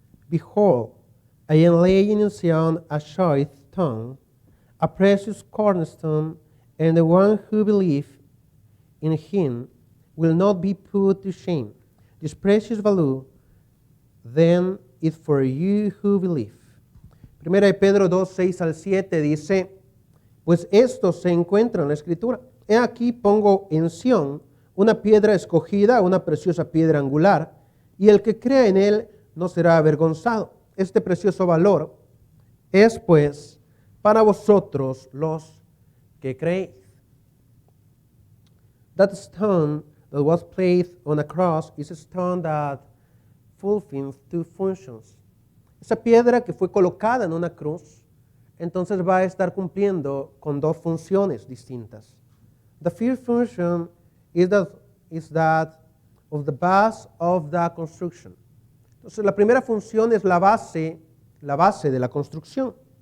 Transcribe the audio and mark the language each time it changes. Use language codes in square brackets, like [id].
[en] Behold, I am laying in Zion a choice stone, a precious cornerstone, and the one who believes in him will not be put to shame. This precious value then is for you who believe. [es] Primera de Pedro 2, 6 al 7 dice, pues esto se encuentra en la Escritura. He aquí pongo en Sión una piedra escogida, una preciosa piedra angular, y el que crea en él no será avergonzado. Este precioso valor es pues para vosotros los que creéis. [en] That stone that was placed on a cross is a stone that fulfills two functions. [es] Esa piedra que fue colocada en una cruz, entonces va a estar cumpliendo con dos funciones distintas. [en] The first function is that of the base of the construction. [es] Entonces, la primera función es la base de la construcción.